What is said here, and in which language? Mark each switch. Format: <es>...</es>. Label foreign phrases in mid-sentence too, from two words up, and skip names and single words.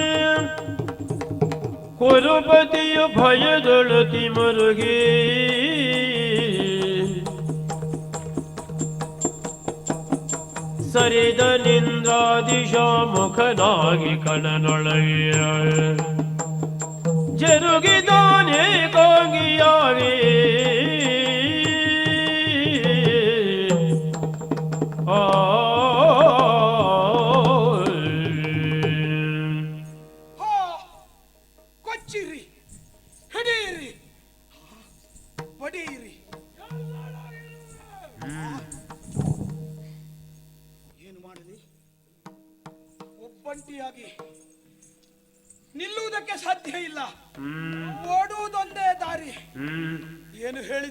<kn>ಕುರುಪತಿಯು ಭಯದೊಳತಿ ಮರುಗಿ ಸರಿದ ನಿಂದ್ರಾದಿಶ ಮುಖನಾಗಿ ಕಣನೊಳಗೆಯ ಜರುಗಿದಾನೆ ಕಾಂಗಿಯಾಗಿ ಕೊಚ್ಚಿರಿ, ಹಿಡಿಯಿರಿ, ಬಡಿಯಿರಿ. ಏನು ಮಾಡಲಿ? ಒಬ್ಬಂಟಿಯಾಗಿ ನಿಲ್ಲುವುದಕ್ಕೆ ಸಾಧ್ಯ ಇಲ್ಲ. ಓಡುವುದೊಂದೇ ದಾರಿ. ಏನು ಹೇಳಿದ?</kn>